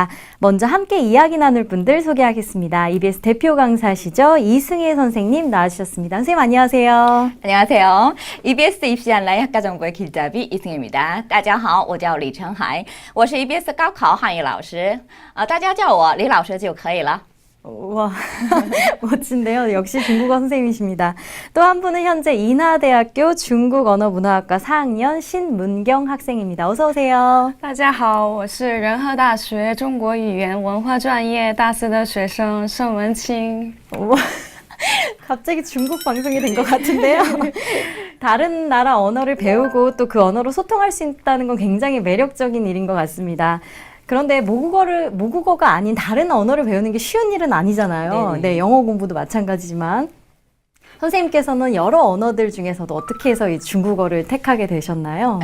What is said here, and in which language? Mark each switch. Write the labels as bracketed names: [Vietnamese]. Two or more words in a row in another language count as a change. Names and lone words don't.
[Korean] 먼저 함께 이야기 나눌 분들 소개하겠습니다. EBS 대표 강사시죠. 이승혜 선생님 나와주셨습니다. 선생님 안녕하세요. 안녕하세요. EBS 입시 온라인 학과 정보의 길잡이 이승혜입니다. [Chinese] 大家好，我叫李成海，我是 EBS 高考汉语老师，大家叫我李老师就可以了。 [Korean] 와, 멋진데요. 역시 중국어 선생님이십니다. 또 한 분은 현재 인하대학교 중국언어문화학과 4학년 신문경 학생입니다. 어서 오세요. [Chinese] 大家好，我是仁和大学中国语言文化专业大四的学生盛文清。 [Korean] 와, 갑자기 중국 방송이 된 것 같은데요. 다른 나라 언어를 배우고 또 그 언어로 소통할 수 있다는 건 굉장히 매력적인 일인 것 같습니다. 그런데 모국어가 아닌 다른 언어를 배우는 게 쉬운 일은 아니잖아요. 네네. 네, 영어 공부도 마찬가지지만. 선생님께서는 여러 언어들 중에서도 어떻게 해서 이 중국어를 택하게 되셨나요?